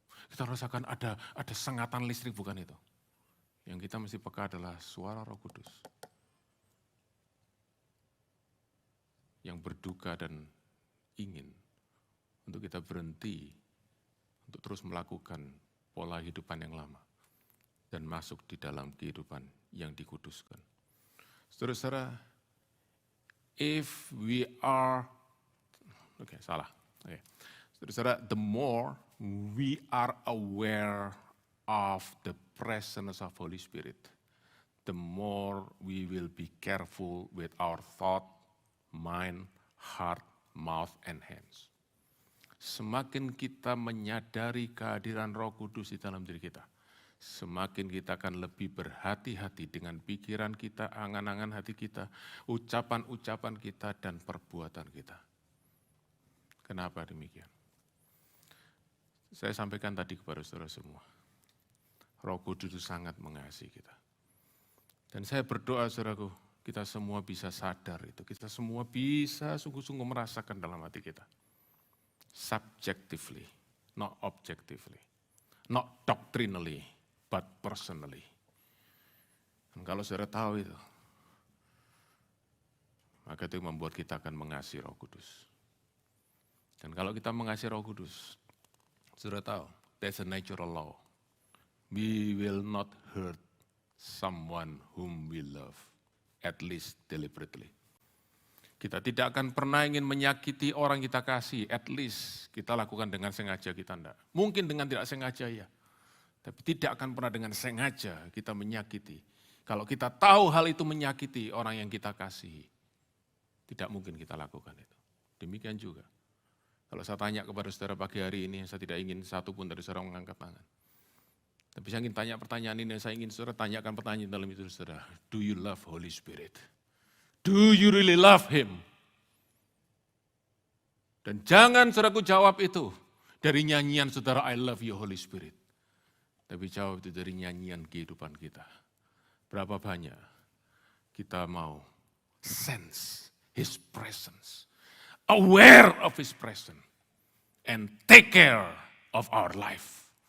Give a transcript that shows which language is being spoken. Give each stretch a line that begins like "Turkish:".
Indonesian: Kita rasakan ada sengatan listrik, bukan itu. Yang kita mesti peka adalah suara Roh Kudus. Yang berduka dan ingin untuk kita berhenti, untuk terus melakukan pola kehidupan yang lama. Dan masuk di dalam kehidupan yang dikuduskan. Saudara-saudara,
English: if we are, saudara-saudara, the more we are aware of the presence of Holy Spirit, the more we will be careful with our thought, mind, heart, mouth, and hands.
Indonesian: Semakin kita menyadari kehadiran Roh Kudus di dalam diri kita, semakin kita akan lebih berhati-hati dengan pikiran kita, angan-angan hati kita, ucapan-ucapan kita, dan perbuatan kita. Kenapa demikian? Saya sampaikan tadi kepada saudara semua. Roh Kudus itu sangat mengasihi kita. Dan saya berdoa saudaraku, kita semua bisa sadar itu. Kita semua bisa sungguh-sungguh merasakan dalam hati kita.
English: Subjectively, not objectively. Not doctrinally, but personally.
Indonesian: Dan kalau saudara tahu itu, maka itu membuat kita akan mengasihi Roh Kudus. Dan kalau kita mengasihi Roh Kudus, saudara tahu,
English: there's a natural law. We will not hurt someone whom we love, at least deliberately.
Indonesian: Kita tidak akan pernah ingin menyakiti orang kita kasih,
English: at least
Indonesian: kita lakukan dengan sengaja, kita enggak. Mungkin dengan tidak sengaja ya, tapi tidak akan pernah dengan sengaja kita menyakiti. Kalau kita tahu hal itu menyakiti orang yang kita kasihi, tidak mungkin kita lakukan itu. Demikian juga. Kalau saya tanya kepada saudara pagi hari ini, saya tidak ingin satu pun dari saudara mengangkat tangan. Tapi saya ingin tanya pertanyaan ini, saya ingin saudara tanyakan pertanyaan dalam itu saudara.
English: Do you love Holy Spirit? Do you really love Him?
Indonesian: Dan jangan saudaraku jawab itu dari nyanyian saudara,
English: I love you Holy Spirit.
Indonesian: Tapi jawab itu dari nyanyian kehidupan kita. Berapa banyak kita mau
English: sense His presence, aware of His presence, and take care of our life.